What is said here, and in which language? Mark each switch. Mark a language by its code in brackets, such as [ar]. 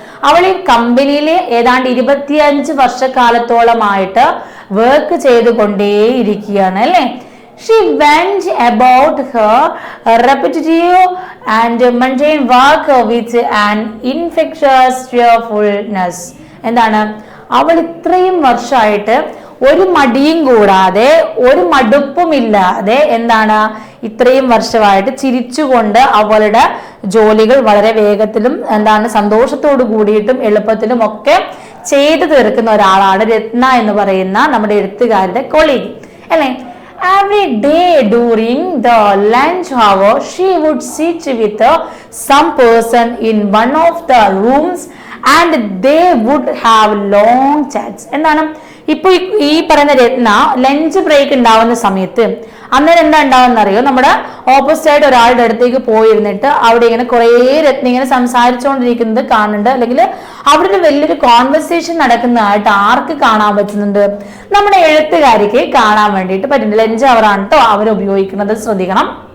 [ml] അവൾ ഈ കമ്പനിയിൽ ഏതാണ്ട് 25 വർഷക്കാലത്തോളമായിട്ട് വർക്ക് ചെയ്തുകൊണ്ടേയിരിക്കുകയാണ് അല്ലെ. [en] She went about her repetitive and mundane work with an infectious cheerfulness. [ml] എന്താണ്, അവൾ ഇത്രയും വർഷമായിട്ട് ഒരു മടിയും കൂടാതെ ഒരു മടുപ്പുമില്ലാതെ എന്താണ് ഇത്രയും വർഷമായിട്ട് ചിരിച്ചുകൊണ്ട് അവളുടെ ജോലികൾ വളരെ വേഗത്തിലും എന്താണ് സന്തോഷത്തോടു കൂടിയിട്ടും എളുപ്പത്തിലും ഒക്കെ ചെയ്തു തീർക്കുന്ന ഒരാളാണ് രത്ന എന്ന് പറയുന്ന നമ്മുടെ എഴുത്തുകാരുടെ കൊളീഗ് അല്ലെ. [en] Every day during the lunch hour, she would sit with some person in one of the rooms and they would have long chats. [ml] എന്താണ്, ഇപ്പൊ ഈ പറയുന്ന രത്ന ലഞ്ച് ബ്രേക്ക് ഉണ്ടാവുന്ന സമയത്ത് അന്നേരം എന്താ ഉണ്ടാവുമെന്നറിയോ, നമ്മുടെ ഓപ്പോസിറ്റ് ആയിട്ട് ഒരാളുടെ അടുത്തേക്ക് പോയിരുന്നിട്ട് അവിടെ ഇങ്ങനെ കുറേ രത്ന ഇങ്ങനെ സംസാരിച്ചുകൊണ്ടിരിക്കുന്നത് കാണുന്നുണ്ട്, അല്ലെങ്കിൽ അവിടെ ഒരു വലിയൊരു കോൺവെർസേഷൻ നടക്കുന്നതായിട്ട് ആർക്ക് കാണാൻ പറ്റുന്നുണ്ട്? നമ്മുടെ എഴുത്തുകാരിക്ക് കാണാൻ വേണ്ടിയിട്ട് പറ്റുന്നുണ്ട്. ലഞ്ച് അവറാണ് കേട്ടോ അവർ ഉപയോഗിക്കുന്നത്, ശ്രദ്ധിക്കണം.